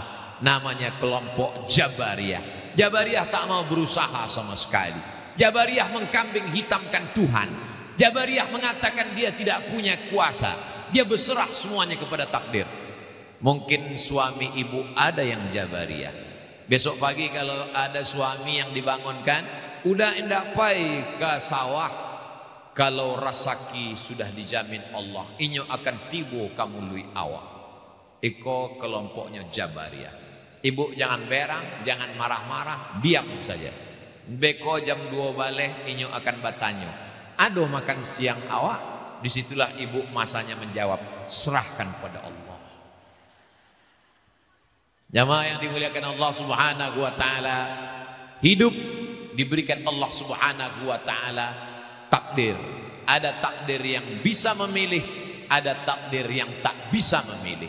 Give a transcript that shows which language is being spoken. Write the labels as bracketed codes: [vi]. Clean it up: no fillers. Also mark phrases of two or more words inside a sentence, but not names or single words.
[id] Namanya kelompok Jabariyah. Jabariyah tak mau berusaha sama sekali. Jabariyah mengkambing hitamkan Tuhan. Jabariyah mengatakan dia tidak punya kuasa, dia berserah semuanya kepada takdir. Mungkin suami ibu ada yang Jabariyah. Besok pagi kalau ada suami yang dibangunkan, [min] udah indak pai ke sawah, kalau rasaki sudah dijamin Allah, inyo akan tibo kamu lui awak. [id] Iko kelompoknya Jabariyah. Ibu jangan berang, jangan marah-marah, diam saja. [min] Beko jam 2 balik, inyo akan batanyo, aduh makan siang awak. [id] Disitulah ibu masanya menjawab, serahkan pada Allah. Jamaah yang dimuliakan Allah [ar] Subhanahu wa taala, [id] hidup diberikan Allah [ar] Subhanahu wa taala [id] takdir. Ada takdir yang bisa memilih, ada takdir yang tak bisa memilih.